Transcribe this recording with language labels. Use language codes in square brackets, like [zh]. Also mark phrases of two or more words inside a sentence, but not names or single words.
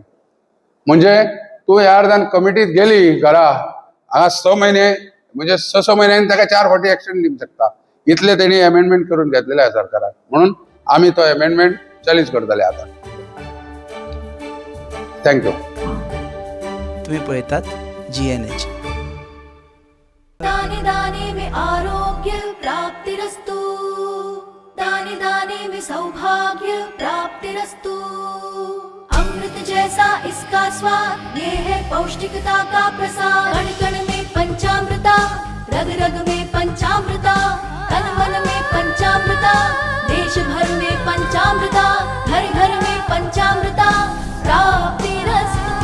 [kok] म्हणजे तूं ह्या अर्दान कमिटीत गेली घरा हांगा 6 म्हयने म्हणजे 6 म्हयन्यांनी ताका 4 फावटी एक्सटेंड दिवंक शकता इतले तेणी अमेंडमेंट करून घेतलेले आहा सरकारान. म्हणून आमी तो अमेंडमेंट चॅलेंज करतले आतां. थँक्यू. तुम्ही पळयतात GNH. [hi] दाने दाने में आरोग्य प्राप्तिरस्तु दाने दाने में सौभाग्य प्राप्तिरस्तु अमृत जैसा इसका स्वाद ये है पौष्टिकता का प्रसाद कण कण में पंचामृता रग रग में पंचामृता तन मन में पंचामृता देश भर में पंचामृता घर घर में पंचामृता प्राप्तिरस्तु.